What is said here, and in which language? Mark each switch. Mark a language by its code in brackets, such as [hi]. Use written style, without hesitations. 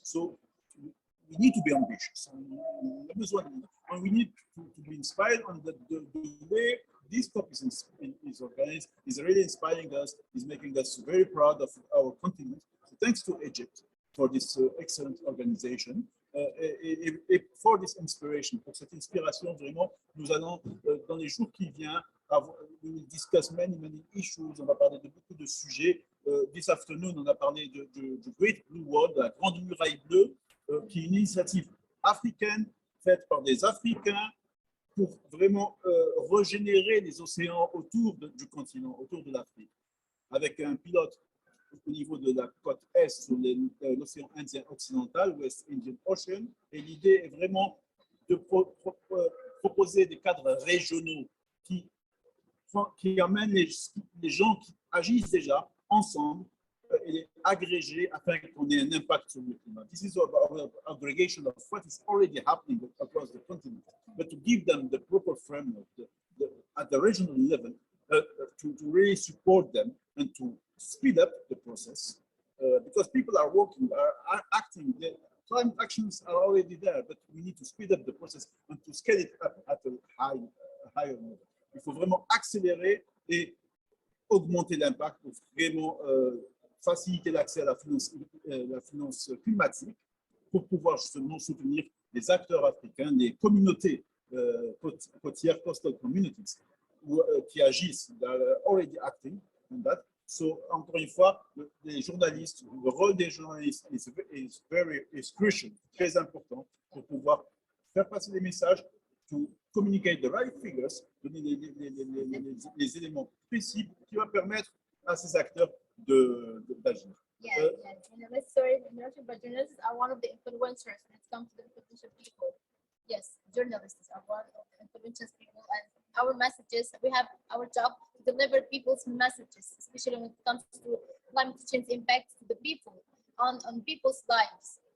[en] So we need to be ambitious. And we need to be inspired on the way this COP is organized, is really inspiring us, is making us very proud of our continent. So thanks to Egypt for this excellent organization. [fr] Et [en] for this inspiration, [fr] pour cette inspiration, vraiment, nous allons, dans les jours qui viennent, [en] we will discuss many issues. [fr] On va parler de beaucoup de sujets. [en] This afternoon, [fr] on a parlé de Great Blue Wall, de la Grande Muraille Bleue, qui est une initiative africaine faite par des Africains pour vraiment régénérer les océans autour du continent, autour de l'Afrique, avec un pilote au niveau de la côte Est sur l'océan Indien occidental, [en] West Indian Ocean. [fr] Et l'idée est vraiment de proposer des cadres régionaux qui amènent les gens qui agissent déjà ensemble et agrégés afin qu'on ait un impact sur le climat. [en] This is about aggregation of what is already happening across the continent, but to give them the proper framework at the regional level to really support them and to speed up the process because people are working, are acting. The climate actions are already there, but we need to speed up the process and to scale it up at a higher level. [fr] Il faut vraiment accélérer et augmenter l'impact pour vraiment faciliter l'accès à la finance climatique pour pouvoir justement soutenir les acteurs africains, les communautés côtières, [en] coastal communities, [fr] qui agissent, [en] already acting on that. [fr] So, encore une fois, les journalistes, le rôle des journalistes [en] is crucial, [fr] très important pour pouvoir faire passer les messages, [en] to communicate the right figures, [fr] donner les éléments précis qui vont permettre à ces acteurs d'agir. [en] Yeah, yeah. Journalists, sorry, interruption, but journalists are one of the influencers when it comes to the influential people. Yes, journalists are one of the influential people, and our messages. We have our job to deliver people's messages, especially when it comes to climate change impacts to the people on people's lives.